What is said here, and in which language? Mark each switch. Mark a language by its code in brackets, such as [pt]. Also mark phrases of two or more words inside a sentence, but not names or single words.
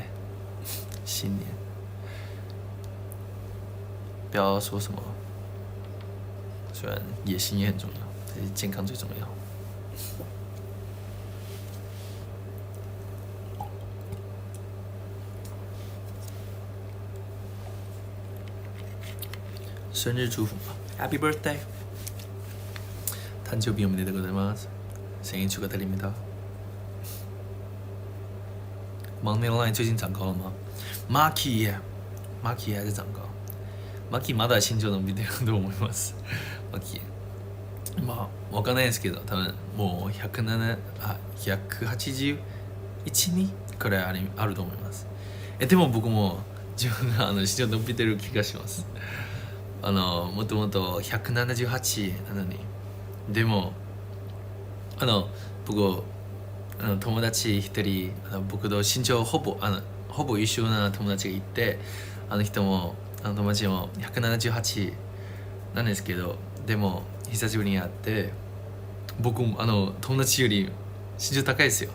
[zh] 新年不要说什么，虽然野心也很重要，但是健康最重要。生日祝福吧 ， [en] Happy birthday！ [ja] 誕生日おめでとうございます。 [ko] 생일 축하드립니다。 [zh] Money Line 最近涨高了吗？Maki 还在涨高。 [ja] Maki まだ身長伸びてると思います。Maki まあわかんないですけど、多分もう181、2くらいあると思います。でも僕も自分が身長伸びてる気がします。もともと178なのに、でも僕友達一人僕と身長ほぼ一緒な友達がいて、人も友達も178なんですけど、でも久しぶりに会って僕も友達より身長高いですよ。